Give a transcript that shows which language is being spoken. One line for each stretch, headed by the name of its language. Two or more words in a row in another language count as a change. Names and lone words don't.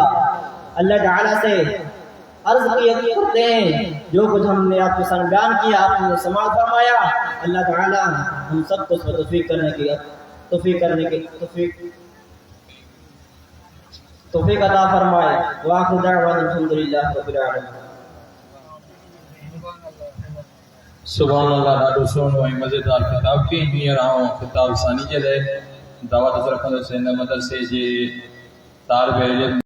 Urdu: اللہ تعالیٰ سے عرض کرتے ہیں جو کچھ ہم نے آپ کے سامنے بیان کیا آپ نے سماعت فرمایا. اللہ تعالیٰ ہم سب کو توفیق عطا فرمائے.
Arabic: وآخر دعوانا الحمدللہ رب العالمین. سبحان اللہ.
Sindhi: ॾाढो सुहिणो ऐं मज़ेदार किताब खे हींअर आउं किताब सानी जे लाइ दावत रखंदुसि हिन मदरसे जे तालिब इल्म